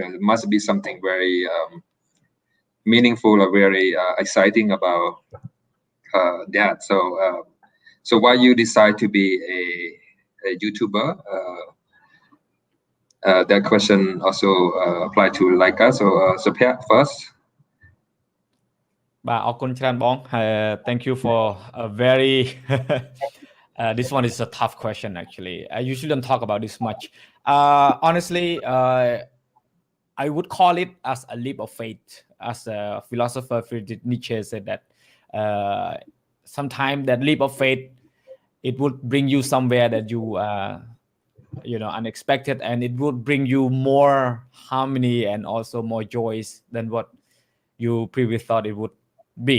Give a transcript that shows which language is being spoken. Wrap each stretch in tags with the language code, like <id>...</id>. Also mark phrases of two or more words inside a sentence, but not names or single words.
<en>It must be something very meaningful or very exciting about that. So why you decide to be a YouTuber? That question also apply to Laika. So Pierre first.</en> <km>បាទអរគុណច្រើនបង</km> <en>thank you for a very this one is a tough question actually. I usually don't talk about this much. Honestly, I would call it as a leap of faith. As a philosopher Friedrich Nietzsche said that sometimes that leap of faith, it would bring you somewhere that you know, unexpected, and it would bring you more harmony and also more joys than what you previously thought it would be.</en>